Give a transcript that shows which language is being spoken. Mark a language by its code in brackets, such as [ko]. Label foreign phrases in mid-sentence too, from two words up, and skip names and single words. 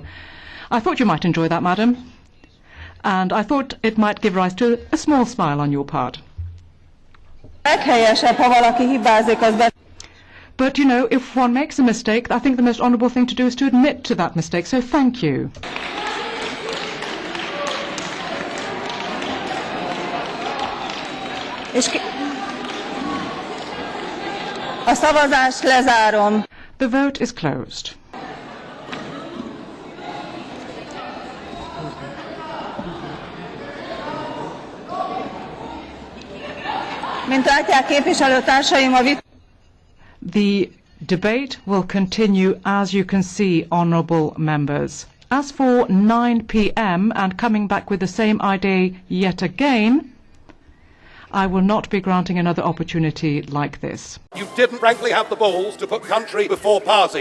[en] I thought you might enjoy that, madam. And I thought it might give rise to a small smile on your part. But, you know, if one makes a mistake, I think the most honourable thing to do is to admit to that mistake. So thank you. [hu] A szavazást lezárom. [en] The vote is closed. [hu] Mint látják képviselőtársaim, [en] The debate will continue, as you can see, honourable members. As for 9 p.m. and coming back with the same idea yet again, I will not be granting another opportunity like this. You didn't frankly have the balls to put country before party.